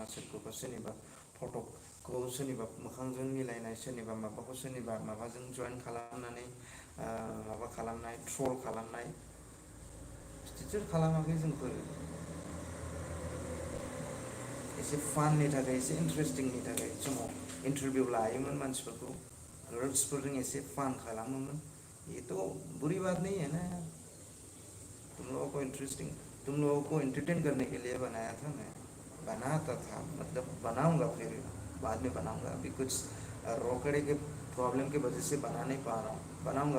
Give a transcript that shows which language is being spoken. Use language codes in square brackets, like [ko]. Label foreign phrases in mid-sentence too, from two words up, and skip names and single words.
[brx] सोरखौबा सोरनिबा फट'खौ सोरनिबा मोखांजों मिलायनाय, सोरनिबा माबाखौ सोरनिबा माबाजों जइन खालामनानै माबा खालामनाय, ट्रल खालामनाय, बिदिथ' खालामाखै जोंफोर। एसे फाननि थाखाय, एसे इन्टारेस्टिंनि थाखाय समाव इन्टारभिउ लायोमोन मानसिफोरखौ, गर्ल्सफोरजों एसे फान खालामोमोन। [hi] ये तो बुरी बात नहीं है ना यार। तुम लोगों को इंटरेस्टिंग, तुम लोगों को एंटरटेन करने के लिए बनाया था मैं, बनाता था, मतलब बनाऊंगा, फिर बाद में बनाऊंगा। अभी कुछ रोकड़े के प्रॉब्लम की वजह से बना नहीं पा रहा हूँ, बनाऊंगा।